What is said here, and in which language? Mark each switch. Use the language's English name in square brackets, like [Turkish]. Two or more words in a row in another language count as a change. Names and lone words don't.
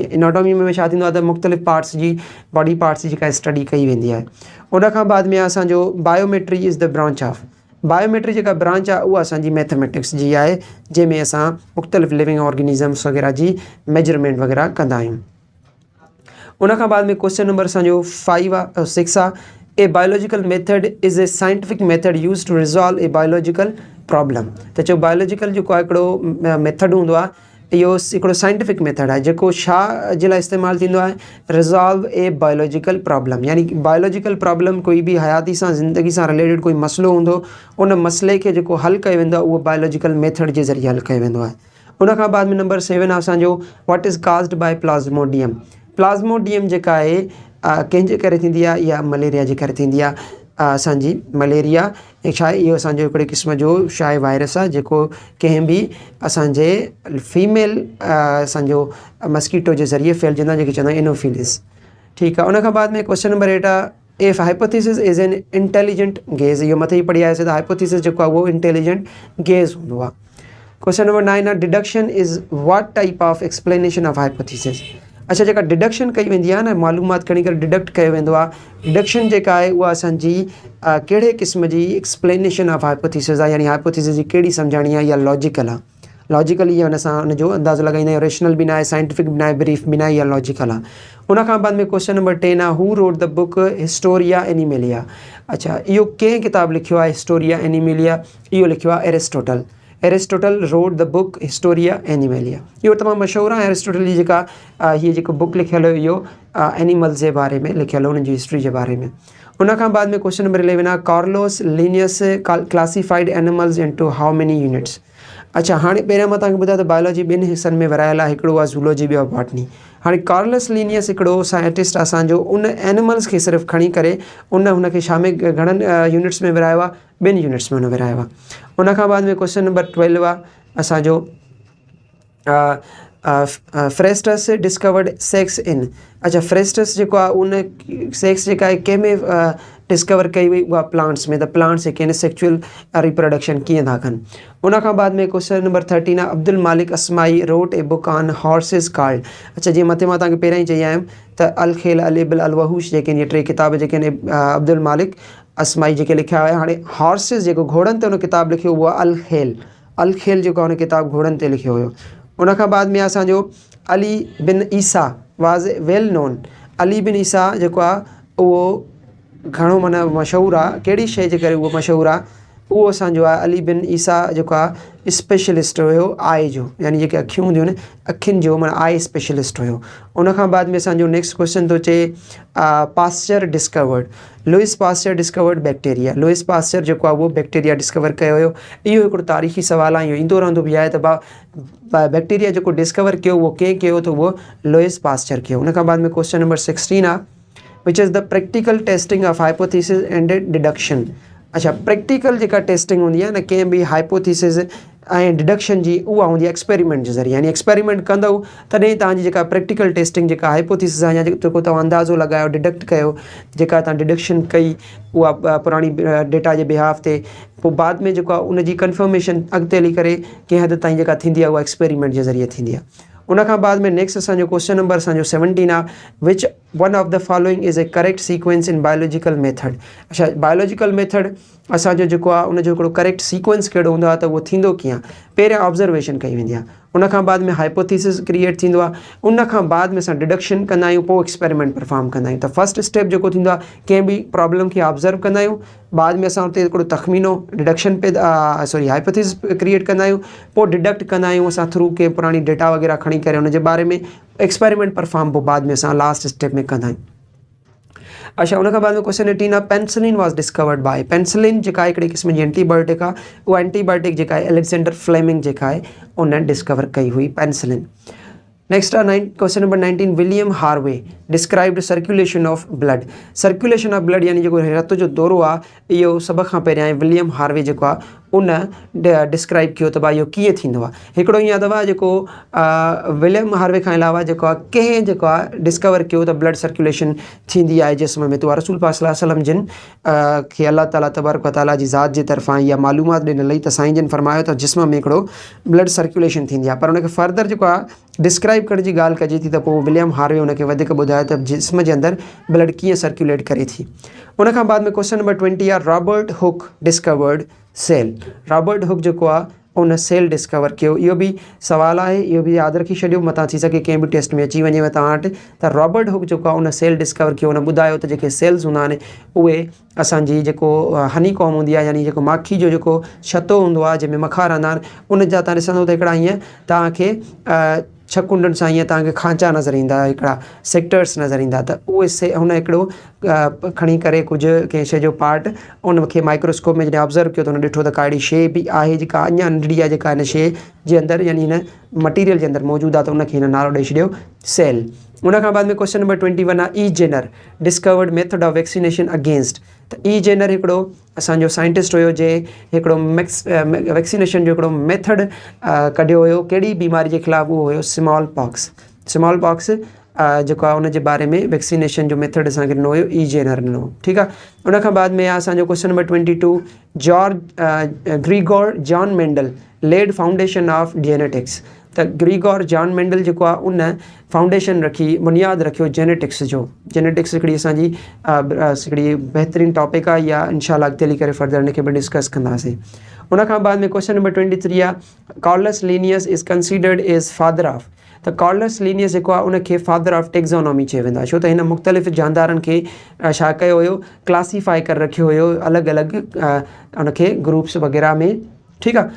[Sindhi] इनाटॉमी में छा थींदो आहे त मुख़्तलिफ़ पार्ट्स जी [English] body parts [Sindhi] जी जेका स्टडी कई वेंदी आहे। उन खां बाद में असांजो [English] biometry is the branch of, [Sindhi] बायोमेट्री जेका ब्रांच आहे उहा असांजी मैथमेटिक्स जी आहे, जंहिंमें असां मुख़्तलिफ़ [English] living organisms [Sindhi] वग़ैरह जी मेजरमेंट वग़ैरह कंदा आहियूं। उन खां बाद में [English] question number [Sindhi] असांजो 6 आहे, [English] a biological method is a scientific method use to resolve a biological problem. [Sindhi] त चयो बायोलॉजिकल जेको आहे हिकिड़ो मेथड हूंदो आहे, इहो हिकिड़ो [English] scientific method [Sindhi] आहे जेको छा जे लाइ इस्तेमालु थींदो आहे, [English] resolve a biological problem, [Sindhi] यानी [English] biological problem [Sindhi] कोई बि हयाती सां ज़िंदगी सां रिलेटेड कोई मसइलो हूंदो, उन मसइले खे जेको हल कयो वेंदो आहे उहो बायोलॉजिकल मेथड जे ज़रिए हल कयो वेंदो आहे। उन खां बाद में नंबर 7 आहे असांजो [English] what is caused by Plasmodium. [Sindhi] प्लाज़्मोडियम जेका आहे कंहिंजे करे थींदी आहे, इहा मलेरिया जे करे थींदी आहे। असांजी मलेरिया छा आहे, इहो असांजो हिकिड़े क़िस्म जो छा आहे वायरस आहे जेको कंहिं बि असांजे फीमेल असांजो मस्कीटो जे ज़रिए फैलिजंदो आहे, जेके चवंदा आहियूं इनोफिलिस। ठीकु आहे। उन खां बाद में [English] question number 8 आहे, if hypothesis is an intelligent guess. [Sindhi] इहो मथे ई पढ़ी आयासीं त हाइपोथेसिस जेको आहे उहो [English] intelligent guess [Sindhi] हूंदो आहे। [English] question number 9 आहे, deduction is what type of explanation of hypothesis. [Sindhi] अच्छा, जेका डिडक्शन कई वेंदी आहे न, मालूमात खणी करे डिडक्ट कयो वेंदो आहे, डिडक्शन जेका आहे उहा असांजी कहिड़े क़िस्म जी [English] explanation of hypothesis [Sindhi] आहे, यानी हाइपोथेसिस जी कहिड़ी सम्झाणी आहे, या लॉजिकल आहे। लॉजिकल इहा हुन सां हुनजो अंदाज़ो लॻाईंदा आहियूं, रेशनल बि न आहे, साइंटिफिक बि न आहे, ब्रीफ बि न आहे, या लॉजिकल आहे। उन खां बाद में [English] question number 10 आहे, who wrote the book Historia Animalia. [Sindhi] अच्छा, इहो कंहिं किताबु लिखियो आहे हिस्टोरिया एनिमेलिया, इहो लिखियो आहे एरिस्टोटल। [English] Aristotle wrote the book Historia Animalia. [Sindhi] इहो तमामु मशहूरु आहे एरिस्टोटल जी जेका हीअ जेको बुक लिखियल हुयो इहो एनिमल्स जे बारे में लिखियल हो, उन्हनि जी हिस्ट्री जे बारे में। उन खां बाद में [English] question number 11 आहे, Carlos Linnaeus classified animals into how many units. [Sindhi] अच्छा, हाणे पहिरियां मां तव्हांखे ॿुधायो त बायोलॉजी ॿिनि हिसनि में विरायल आहे, हिकिड़ो आहे ज़ूलॉजी, ॿियो आहे बॉटनी। हाणे कार्लस लिनियस हिकिड़ो साइंटिस्ट असांजो उन एनिमल्स खे सिर्फ़ु खणी करे हुनखे छा में घणनि यूनिट्स में विरायो आहे, 2 यूनिट्स में हुन विरायो आहे। उन खां बाद में [English] question number [Sindhi] 12 आहे असांजो, [English] Frestus discovered sex in. [Sindhi] अच्छा, फ्रेस्टस जेको आहे उन सेक्स जेका आहे कंहिंमें डिस्कवर कई हुई, उहा प्लांट्स में। त प्लांट्स जेके आहिनि [English] sexual reproduction [Sindhi] कीअं था कनि। उन खां बाद में [English] question number 13 आहे, Abdul Malik Asmai wrote a book on horses called. [Sindhi] अच्छा, जीअं मथे मां तव्हांखे पहिरियां ई चई आयुमि त अल खेल अल इबिल अल वहूश जेके आहिनि, इहे 3 किताब जेके आहिनि अब्दुल मालिक अस्माई जेके लिखिया हुआ। हाणे हॉर्सिस जेको घोड़नि ते हुन किताबु लिखियो उहो आहे अल खेल जेको हुन किताबु घोड़नि ते लिखियो हुयो। उन खां बाद में असांजो अली बिन ईसा [English] was well known. [Sindhi] अली बिन ईसा जेको आहे उहो घणो माना मशहूरु आहे, कहिड़ी शइ जे करे उहो मशहूरु आहे, उहो असांजो आहे अली बिन ईसा जेको आहे स्पेशलिस्ट हुयो आई जो, यानी जेके अखियूं हूंदियूं आहिनि अखियुनि जो माना [English] eye specialist [Sindhi] हुयो। उन खां बाद में असांजो [English] next question [Sindhi] थो चए, [English] Pasteur discovered, Louis Pasteur discovered bacteria. [Sindhi] लुइस पास्चर जेको आहे उहो बैक्टीरिया डिस्कवर कयो हुयो। इहो हिकिड़ो तारीख़ी सुवालु आहे, इहो ईंदो रहंदो बि आहे त बैक्टीरिया जेको डिस्कवर कयो उहो कंहिं कयो, त उहो लुइस पास्चर कयो। उन खां बाद में [English] question number 16 आहे, which is the practical testing of hypothesis and deduction. [Sindhi] अच्छा, प्रैक्टिकल जेका टेस्टिंग हूंदी आहे न कंहिं बि हाइपोथेसिस ऐं डिडक्शन जी, उहा हूंदी आहे एक्सपेरिमेंट जे ज़रिए, यानी एक्सपेरिमेंट कंदव तॾहिं तव्हांजी जेका [English] practical testing [Sindhi] जेका हाइपोथेसिस आहे या जेको तव्हां अंदाज़ो लॻायो, डिडक्ट कयो, जेका तव्हां डिडक्शन कई उहा पुराणी डेटा जे बिहाफ ते, पोइ बाद में जेको आहे उनजी कंफर्मेशन अॻिते हली करे कंहिं हद ताईं जेका थींदी आहे उहा एक्सपेरिमेंट जे ज़रिए थींदी आहे। उन खां बाद में नेक्स्ट असांजो [English] question number [Sindhi] असांजो 17 आहे, [English] which one of the following is a correct sequence in biological method. [Sindhi] अच्छा, बायोलॉजिकल मेथड असांजो जेको आहे उनजो हिकिड़ो [English] correct sequence [Sindhi] कहिड़ो हूंदो आहे, त उहो थींदो कीअं, पहिरियां ऑब्ज़र्वेशन कई वेंदी आहे, उन खां बाद में हाइपोथेसिस क्रिएट थींदो आहे, उन खां बाद में असां डिडक्शन कंदा आहियूं, पोइ [English] experiment perform [Sindhi] कंदा आहियूं। त [English] first step [Sindhi] जेको थींदो आहे, कंहिं बि प्रॉब्लम खे ऑब्ज़र्व कंदा आहियूं, बाद में असां हुते हिकिड़ो तखमीनो डिडक्शन पे हाइपोथेसिस क्रिएट कंदा आहियूं, पोइ डिडक्ट कंदा आहियूं असां थ्रू के पुराणी डेटा वग़ैरह खणी करे हुनजे बारे में [English] experiment perform, [Sindhi] पोइ बाद में असां [English] last step [Sindhi] में कंदा आहियूं। अच्छा, उन खां बाद में क्वेश्चन 18 आहे [English] penicillin was discovered by. [Sindhi] पेंसिलिन जेका आहे हिकिड़ी क़िस्म जी एंटीबायोटिक आहे, उहा एंटीबायोटिक जेका आहे अलेक्जेंडर फ्लेमिंग जेका आहे उन डिस्कवर कई हुई पेंसिलिन। [English] नेक्स्ट आहे question number 19, William Harvey described circulation of blood. circulation of blood [Sindhi] यानी जेको रत जो दौरो आहे इहो सभ खां पहिरियां विलियम हार्वे जेको आहे उन डिस्क्राइब कयो त भाई इहो कीअं थींदो आहे। हिकिड़ो ईअं अथव जेको विलियम हार्वे खां अलावा जेको आहे कंहिं जेको आहे डिस्कवर कयो त [English] blood circulation [Sindhi] थींदी आहे जिस्म में, त उहा रसूल पाक [Arabic] صلى الله عليه وسلم [Sindhi] जिन खे [Arabic] الله تعالى تبارك وتعالى [Sindhi] जी ज़ात जे तरफ़ां इहा मालूमात ॾिनल हुई त साईं जिन फरमायो त जिस्म में हिकिड़ो [English] blood circulation [Sindhi] थींदी आहे, पर उनखे फर्दर जेको आहे डिस्क्राइब करण जी ॻाल्हि कजे थी त पोइ विलियम हार्वे उनखे वधीक ॿुधायो त जिस्म जे अंदरि ब्लड कीअं सर्कुलेट करे थी। उन खां बाद में [English] question number 20 आहे Robert Hooke discovered cell. [Sindhi] रॉबर्ट हुक जेको आहे उन सेल डिस्कवर कयो। इहो बि सुवालु आहे, इहो बि यादि रखी छॾियो, मथां थी सघे कंहिं बि टेस्ट में अची वञेव तव्हां वटि त रॉबर्ट हुक जेको आहे उन सेल डिस्कवर कयो, उन ॿुधायो त जेके सेल्स हूंदा आहिनि उहे असांजी जेको [English] honey comb [Sindhi] हूंदी आहे यानी जेको माखी जो जेको छतो हूंदो आहे जंहिंमें मखा रहंदा आहिनि, उन जा तव्हां ॾिसंदो त हिकिड़ा हीअं तव्हांखे 6 कुंडनि सां हीअं तव्हांखे खांचा नज़र ईंदा, हिकिड़ा सेक्टर्स नज़र ईंदा, त उहे हुन हिकिड़ो खणी करे कुझु कंहिं शइ जो पार्ट उनखे माइक्रोस्कोप में जॾहिं ऑब्ज़र्व कयो त हुन ॾिठो त का अहिड़ी शइ बि आहे जेका अञा नंढड़ी आहे, जेका हिन शइ जे अंदरि यानी हिन मटीरियल जे अंदरि मौजूदु आहे, त उनखे हिन नालो ॾेई छॾियो सेल। उन खां बाद में [English] question number 21 आहे E Jenner discovered method of vaccination against. [Sindhi] त ई जेनर हिकिड़ो असांजो साइंटिस्ट हुयो जे हिकिड़ो वैक्सीनेशन जो हिकिड़ो मेथड कढियो हुयो, कहिड़ी बीमारी जे ख़िलाफ़ु उहो हुयो [English] small pox. small pox [Sindhi] जेको आहे उन जे बारे में वैक्सीनेशन जो मेथड असांखे ॾिनो हुयो ई जेनर ॾिनो, ठीकु आहे। उन खां बाद में आहे असांजो [English] question number 22 Gregor John Mendel laid foundation of genetics. [Sindhi] त ग्रीगोर जॉन मेंडल जेको आहे उन फाउंडेशन रखी, बुनियादु रखियो जेनेटिक्स जो। जेनेटिक्स हिकिड़ी असांजी हिकिड़ी बहितरीनु टॉपिक आहे, या इंशाअल्लाह अॻिते हली करे फर्दर हिनखे बि डिस्कस कंदासीं। उन खां बाद में [English] question number 23 आहे Carlus Linnaeus is considered as father of. [Sindhi] त कार्लस लिनियस जेको आहे उनखे [English] father of taxonomy [Sindhi] चयो वेंदो आहे, छो त हिन मुख़्तलिफ़ जानदारनि खे छा कयो हुयो, क्लासीफाई करे रखियो हुयो अलॻि अलॻि उनखे ग्रुप्स वग़ैरह में, ठीकु आहे।